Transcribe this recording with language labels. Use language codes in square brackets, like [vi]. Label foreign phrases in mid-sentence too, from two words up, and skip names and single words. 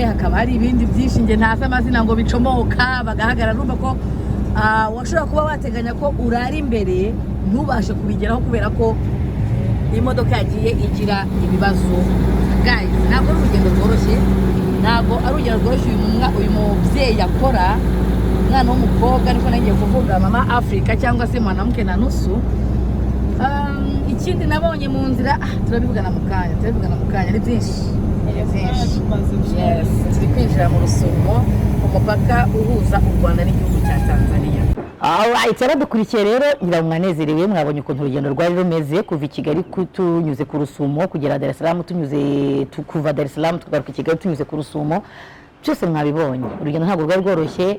[rw] hakaba hari ibindi byinshi nge ntazi amazina ngo bicomoka bagahagarara urumva ko washobora kuba wateganya ko urara imbere ntubashe kubigeraho kubera ko imodoka yagiye igira ibibazo guys ntabwo ari urugendo rworoshye ntabwo ari urugendo rworoshye uyu mubyeyi yakora umwana w'umukobwa niko nagiye kuvuga mama Africa cyangwa se [sw] mwanamke na nusu [rw] ikindi nabonye mu nzira turabivugana mu kanya ni byinshi yes turi kwinjira mu Rusumo ku mupaka uhuza u Rwanda n'igihugu cya Tanzania. Alright, dukurikiye rero ngira mwanezerewe mwabonye ukuntu urugendo rwari rumeze kuva i Kigali tunyuze ku Rusumo kugera Dar es Salaam kuva Dar es Salaam tugaruka i Kigali tunyuze ku Rusumo byose mwabibonye urugendo ntabwo rwari rworoshye.